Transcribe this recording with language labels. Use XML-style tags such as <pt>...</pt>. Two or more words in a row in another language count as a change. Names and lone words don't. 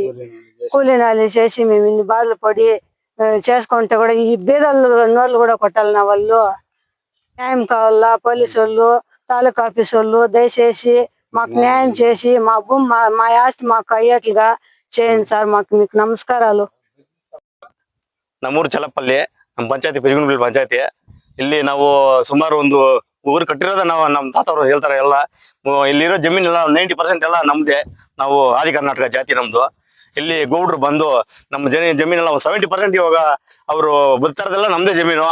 <te>కూలీనాలు చేసి మేము ఇన్ని బాధలు పడి చేసుకుంటే కూడా ఈ బీదలు నోళ్ళు కూడా కొట్టాలన్న వాళ్ళు. న్యాయం కావాలా పోలీసు వాళ్ళు, తాలూకా ఆఫీసు వాళ్ళు దయచేసి మాకు న్యాయం చేసి మా భూమి మా ఆస్తి మాకు అయ్యేట్లుగా చేయండి సార్. మీకు ನಮಸ್ಕಾರಾಲು.</te> <kn>ನಮ್ಮೂರು ಚಲಪಲ್ಲಿ ನಮ್ಮ ಪಂಚಾಯತಿ ಪೆಜಗುಂಡಪಲ್ಲಿ ಪಂಚಾಯತಿ. ಇಲ್ಲಿ ನಾವು ಸುಮಾರು ಒಂದು ಊರು ಕಟ್ಟಿರೋದ ನಾವು ನಮ್ಮ ತಾತವರು ಹೇಳ್ತಾರೆ ಎಲ್ಲ. ಇಲ್ಲಿರೋ ಜಮೀನೆಲ್ಲ 90% ಎಲ್ಲ ನಮ್ದೇ. ನಾವು ಆದಿ ಕರ್ನಾಟಕ ಜಾತಿ ನಮ್ದು. ಇಲ್ಲಿ ಗೌಡ್ರು ಬಂದು ನಮ್ಮ ಜಮೀನೆಲ್ಲ 70% ಇವಾಗ ಅವರು ಬದುಕ್ತಾರದೆಲ್ಲ ನಮ್ದೇ ಜಮೀನು.</kn>